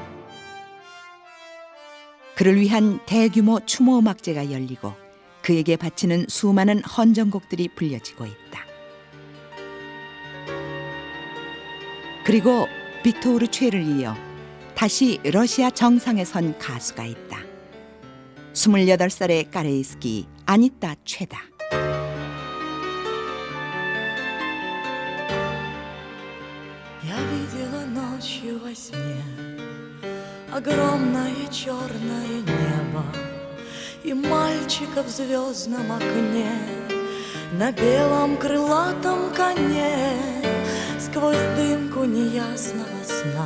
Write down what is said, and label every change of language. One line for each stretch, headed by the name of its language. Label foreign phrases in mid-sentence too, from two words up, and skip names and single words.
Korean: 그를 위한 대규모 추모 음악제가 열리고 그에게 바치는 수많은 헌정곡들이 불려지고 있다. 그리고 빅토르 최를 이어 다시 러시아 정상에 선 가수가 있다. 28살의 까레이스키 아니타 최다.
Russian: Я видела ночью во сне огромное черное небо и мальчика в звездном окне на белом крылатом коне сквозь дымку неясного сна.